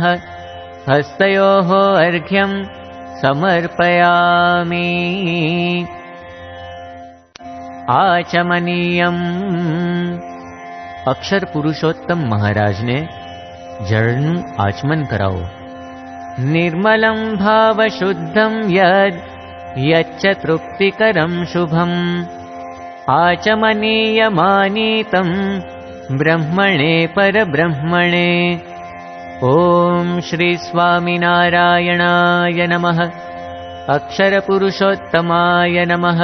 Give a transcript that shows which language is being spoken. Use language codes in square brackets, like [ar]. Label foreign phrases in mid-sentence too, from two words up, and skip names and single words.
[sa] હસ્તયોઃ અર્ઘ્યમ સમર્પયામિ. આચમનીયમ. [gu] અક્ષર પુરુષોત્તમ મહારાજને જળનું આચમન કરાવો. [sa] નિર્મલમ ભાવશુદ્ધમ યદ यच्च तृप्तिकरं शुभम् आचमनीयमानीतं ब्रह्मणे परब्रह्मणे। ॐ श्री स्वामिनारायणाय नमः। अक्षरपुरुषोत्तमाय नमः।